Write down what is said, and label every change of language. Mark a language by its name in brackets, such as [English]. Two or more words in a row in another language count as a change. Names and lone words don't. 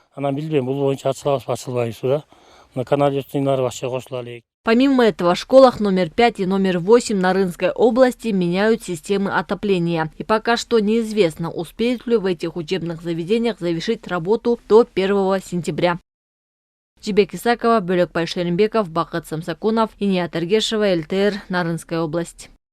[Russian] Помимо этого, в школах номер 5 и номер 8 Нарынской области меняют системы отопления. И пока что неизвестно, успеют ли в этих учебных заведениях завершить работу до 1 сентября. Жибек Исакова, Бөлөкбай Шеренбеков, Бакыт Самсакунов, Иния Тергешева, ЛТР, Нарынская область.